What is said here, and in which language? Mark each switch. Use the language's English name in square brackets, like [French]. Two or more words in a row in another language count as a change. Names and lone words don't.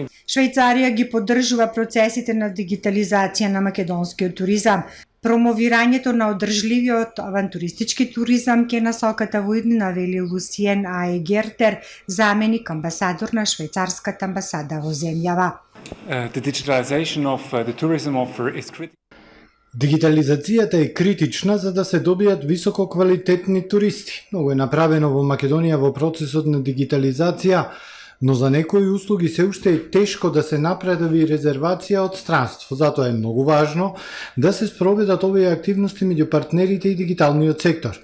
[Macedonian] Швајцарија ги поддржува процесите на дигитализација на македонскиот туризам. Промовирањето на одржливиот авантуристички туризам ке насоката во иднина, вели Лусиен Аегертер, заменик амбасадор на швајцарската амбасада во земјава. [English] The digitalization of the tourism offer is critical. [Macedonian] Дигитализацијата е критична за да се добијат висококвалитетни туристи. Многу е направено во Македонија во процесот на дигитализација, но за некои услуги се уште е тешко да се направи резервација од странство. Затоа е многу важно да се спроведат овие активности меѓу партнерите и дигиталниот сектор.